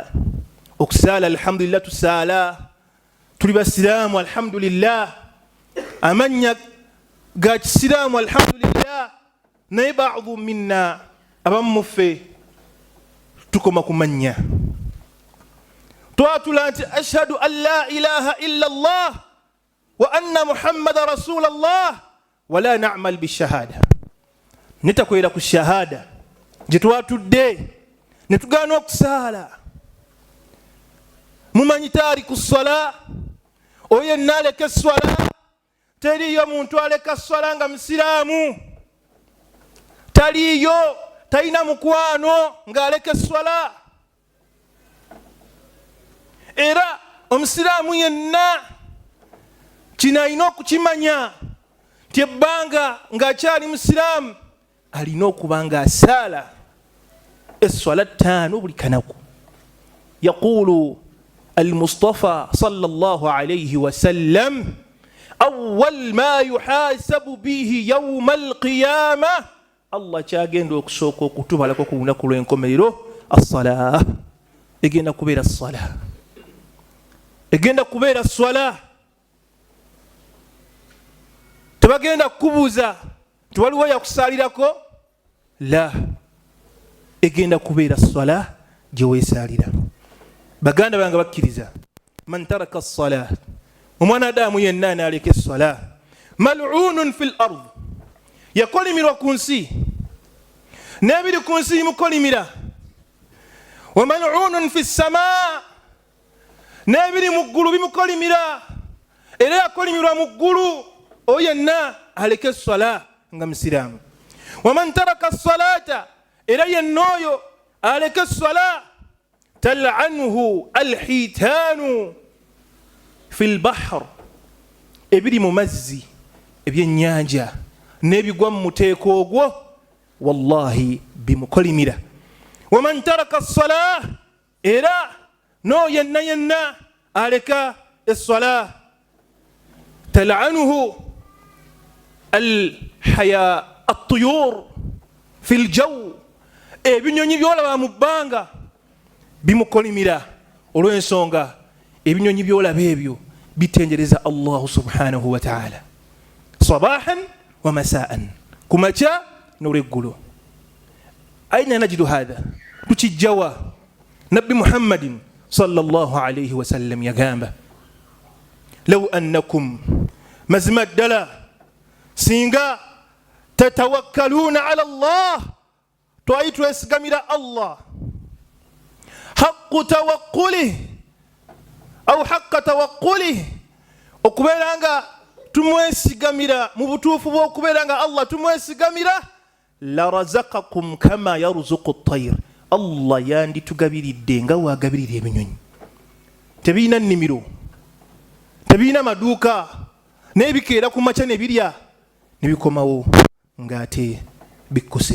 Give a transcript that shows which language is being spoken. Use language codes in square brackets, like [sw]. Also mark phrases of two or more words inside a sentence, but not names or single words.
[lg] Okusaala alhamdulillah tusaala, tuli basiraamu alhamdulillah, amanya ga kisiraamu alhamdulillah, naye baadhu minna, abamu ffe tukoma kumanya. Twatula nti [ar] أشهد أن لا إله إلا الله وأن محمدا رسول الله ولا نعمل بالشهادة. [lg] Nitakwera ku shahada gye twatudde ne tugaana okusaala. Mumanyi [ar] تارك الصلاة, [lg] oyo yenna aleka esswala, teriyo muntu aleka sswala nga musiraamu, taliyo, talina mukwano ng'aleka esswala. Era omusiraamu yenna kino alina okukimanya nti ebbanga ng'akyali musiraamu alina okuba ng'asaala esswala 5 buli kanaku. [ar] Yaqulu المصطفى صلى الله عليه وسلم أول ما يحاسب به يوم القيامة الله كاغند [lg] okusooka okutubalako ku lunaku lw'enkomerero [ar] الصلاة. [lg] egenda kubeera الصلاة, egenda kubeera الصلاة. Tebagenda kukubuuza nti waliwo yakusaalirako, la, egenda kubeera الصلاة gye weesaalira. Baganda bange bakkiriza, [ar] من ترك الصلاة, [lg] omwanadamu yenna n'aleka [ar] الصلاة ملعون في الأرض, [lg] yakolimirwa ku nsi, n'ebiri ku nsi bimukolimira. [ar] وملعون في السماء, [lg] n'ebiri mu ggulu bimukolimira, era yakolimirwa mu ggulu. Oyo yenna aleka as-salat nga musiraamu. [ar] ومن ترك الصلاة, [lg] era yenna oyo aleka as-salat, [ar] تلعنه الحيتان في البحر, [lg] ebiri mu mazzi ebyennyanja n'ebigwa mu muteeko ogwo, wallahi bimukolimira. [ar] ومن ترك الصلاة, [lg] era no yenna aleka as-salah [ar] تلعنه الحياة الطيور في الجو [lg] ebinyonyi byolaba mu bbanga bimukolimira olw'ensonga ebinyonyi byolaba ebyo bitenjereza [ar] الله سبحانه وتعالى صباحا ومساء [lg] kumacha n'olweggulo. [ar] أين نجد هذا tukijjawa نبي محمد صلى الله عليه وسلم yagamba لو أنكم [lg] mazima ddala singa [ar] تتوكلون على الله [lg] twali twesigamira Allah [ar] حق توكل أو حق توكل [lg] okubeeranga tumwesigamira mu butuufu bw'okubeeranga Allah tumwesigamira [ar] لرزقكم كما يرزق الطير [lg] Allah yandi tugabiridde nga wagabirira ebinyonyi. Tebiina nnimiro, tebiina maduuka, n'ebikeera ku makya ne birya ne bikomawo ng'ate bikkuse.